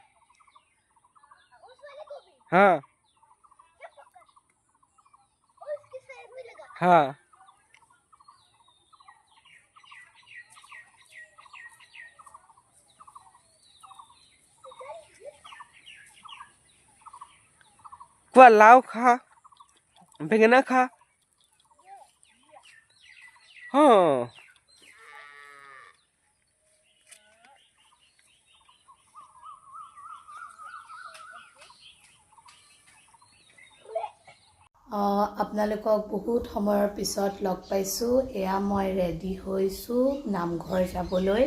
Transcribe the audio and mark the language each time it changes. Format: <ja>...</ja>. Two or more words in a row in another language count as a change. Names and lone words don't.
<hi>हाँ हाँ क्या लाओ खा बेंगना खा हाँ</hi> <as>আপোনালোকক বহুত সময়ৰ পিছত লগ পাইছোঁ। এয়া মই ৰেডি হৈছোঁ নামঘৰ যাবলৈ।</as>